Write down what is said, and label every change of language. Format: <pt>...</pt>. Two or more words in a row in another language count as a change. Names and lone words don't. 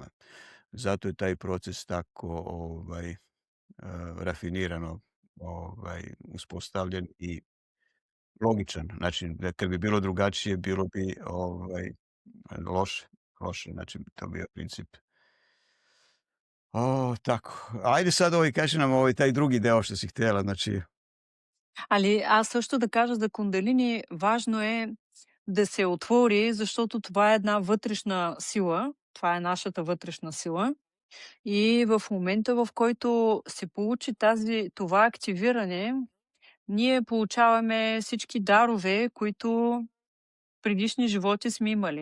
<sr>Zato je taj proces tako rafinirano uspostavljen i logičan. Znači, da kad bi bilo drugačije, bilo bi loše, loše, znači to bi bio princip. Tako. Ajde sad kaži nam taj drugi deo što si htjela, znači.</sr> <bg>Али аз също да кажа за кундалини, важно е да се отвори, защото това е една вътрешна сила. Това е нашата вътрешна сила. И в момента, в който се получи това активиране, ние получаваме всички дарове, които предишни животи сме имали.</bg>